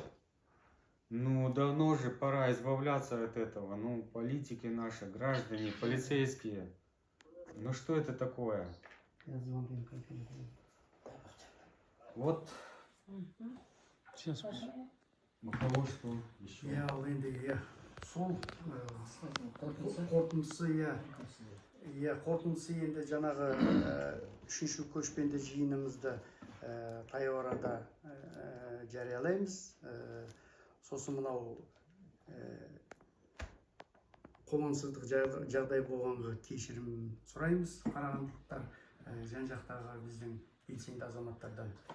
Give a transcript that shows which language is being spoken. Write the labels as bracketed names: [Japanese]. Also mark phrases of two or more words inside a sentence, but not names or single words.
[Russian] Ну, давно же пора избавляться от этого. Ну, политики наши, граждане, полицейские. Ну, что это такое? Вот. Сейчас. У кого что еще? [Kazakh] иә ал енді сол қорытындысы енді жаңағы үшінші көшпенді жиынымызды таяу арада жариялаймыз. Сосын мынау қолаңсыздық жағдай болғанға кешірім сұраймыз қарағандылықтар, жан жақтағы біздің белсенді азаматтардан.